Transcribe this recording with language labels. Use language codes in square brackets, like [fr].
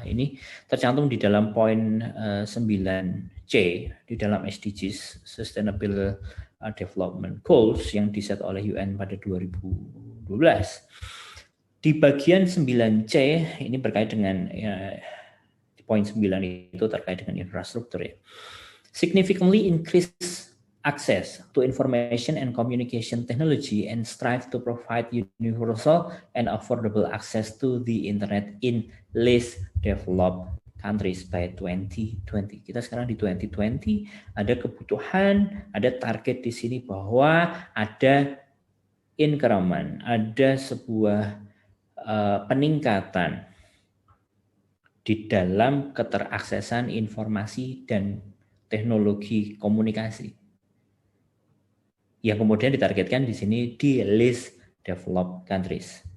[id] Ini tercantum di dalam poin 9C di dalam SDGs, Sustainable Development Goals yang diset oleh UN pada 2012. Di bagian 9C ini berkait dengan poin 9 itu terkait dengan infrastruktur ya. [en] Significantly increase access to information and communication technology and strive to provide universal and affordable access to the internet in least developed countries by 2020. [id] Kita sekarang di 2020, ada kebutuhan, ada target di sini bahwa ada increment, ada sebuah peningkatan di dalam keteraksesan informasi dan teknologi komunikasi yang kemudian ditargetkan di sini di [en] least developed countries.